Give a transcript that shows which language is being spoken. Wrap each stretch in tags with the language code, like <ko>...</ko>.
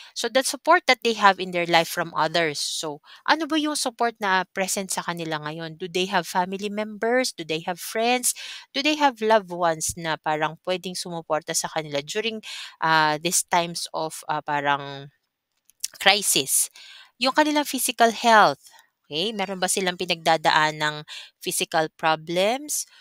<en>So the support that they have in their life from others.</en> <tl>So ano ba yung support na present sa kanila ngayon?</tl> <en>Do they have family members? Do they have friends? Do they have loved ones</en> <tl>na parang pwedeng sumuporta sa kanila</tl> <en>during these times of parang crisis?</en> <tl>Yung kanilang physical health, okay? Meron ba silang pinagdadaan ng physical problems?</tl>